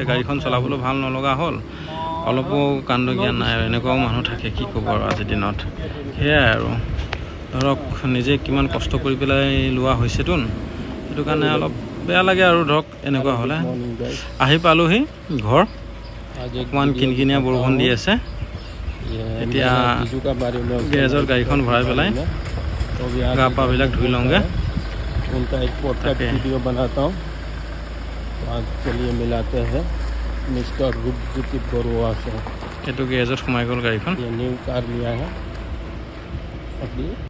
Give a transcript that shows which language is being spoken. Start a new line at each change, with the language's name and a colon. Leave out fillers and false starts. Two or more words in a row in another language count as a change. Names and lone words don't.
Assamese: গাড়ীখন চলাবলৈ ভাল নলগা হ'ল অলপো কাণ্ড জ্ঞান নাই আৰু এনেকুৱাও মানুহ থাকে কি ক'ব আৰু আজিৰ দিনত সেয়াই আৰু ধৰক নিজে কিমান কষ্ট কৰি পেলাই লোৱা হৈছেতোন সেইটো কাৰণে অলপ বেয়া লাগে আৰু ধৰক এনেকুৱা হ'লে আহি পালোহি ঘৰ অকণমান কিনকিনীয়া বৰষুণ দি আছে এতিয়া গেৰেজত গাড়ীখন ভৰাই পেলাই গা পাবিলাক ধুই লওঁগৈ
Hindi: उनका एक पॉडकास्ट वीडियो बनाता हूँ तो आज चलिए मिलाते हैं मिस्टर रूपज्योति बरुआ से
Assamese: এইটো গেৰেজত সোমাই গ'ল গাড়ীখন
Hindi: ये
English: new car
Hindi: लिया है अभी